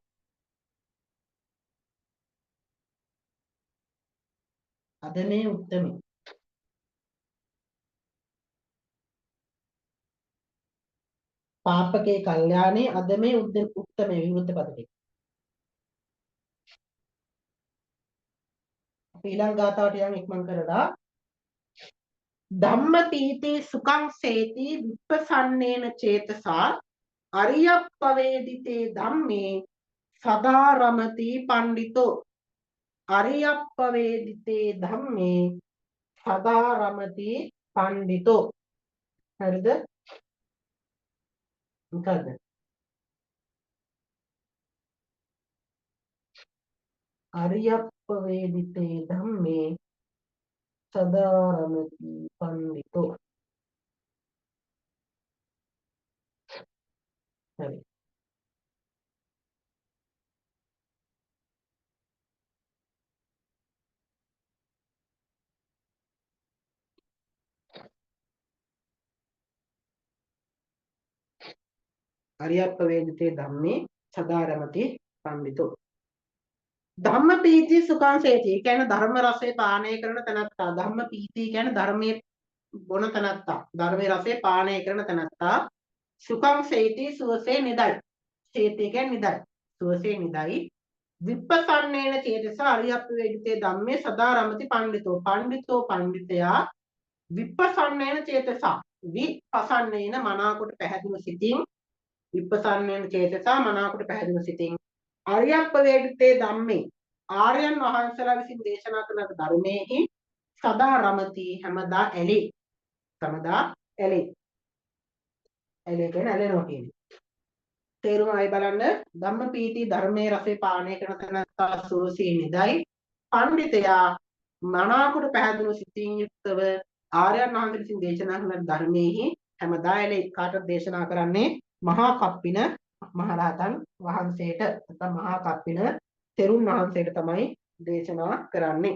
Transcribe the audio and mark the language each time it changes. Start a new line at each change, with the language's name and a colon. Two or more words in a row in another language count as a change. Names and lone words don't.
Sinhala: අද මේ
Pali: උත්තමේ පාපකේ කල්යාණේ
Sinhala: අද මේ උත්තමේ විරුද්ධ පද ටික අපි ඊළඟ ගාථාවට යන් ඉක්මන් කරලා ධම්ම
Pali: පීති සුඛං සේති විප්පසන්නේන චේතසා අරියප්පවේදිතේ ධම්මේ සදා රමති පණ්ඩිතෝ අරියප්පවේදිතේ ධම්මේ සදා රමති පණ්ඩිතෝ හරිද මොකද අරියප්පවේදිතේ ධම්මේ සදා රමති පණ්ඩිතෝ හරි අරියප්පවේදිතේ ධම්මේ සදා රමති පණ්ඩිතෝ ධම්ම පීති සුඛං සේති
Sinhala: කියන්නේ ධර්ම රසය පානය කරන තැනත්තා
Pali: ධම්ම පීති
Sinhala: කියන්නේ ධර්මයේ බොන තැනත්තා ධර්මයේ රසය පානය කරන තැනත්තා
Pali: සුඛං සේති
Sinhala: සුවසේ නිදයි සේති කියන්නේ නිදයි සුවසේ නිදයි
Pali: විප්පසන්නේන චේතස අරියප්ප වේදිතේ ධම්මේ සදා රමති පණ්ඩිතෝ පණ්ඩිතෝ පණ්ඩිතයා විප්පසන්නේන චේතස විපසන්නේන මනාකොට
Sinhala: පැහැදින සිතින්
Pali: විපසන්නේන චේතස
Sinhala: මනාකොට පැහැදින සිතින්
Pali: අරියප්ප වේදිතේ ධම්මේ
Sinhala: ආර්යයන් වහන්සේලා විසින් දේශනා කරන ධර්මයේහි
Pali: සදා රමති
Sinhala: හැමදා ඇලි සමදා ඇලි ඇලි කියන්නේ ඇලෙනවා කියන්නේ තේරුම අය බලන්න
Pali: ධම්ම පීති
Sinhala: ධර්මයේ රසේ පානය කරන තැනත්තා සෝසී නිදයි පඬිතයා මනාකොට පැහැදිලි සිතින් යුක්තව ආර්යයන් වහන්සේ විසින් දේශනා කරන ධර්මයේහි හැමදා ඇලි කාටද දේශනා කරන්නේ මහා කප්පින මහරහතන් වහන්සේට නැත්නම් මහා කප්පින තෙරුන් වහන්සේට තමයි දේශනා කරන්නේ.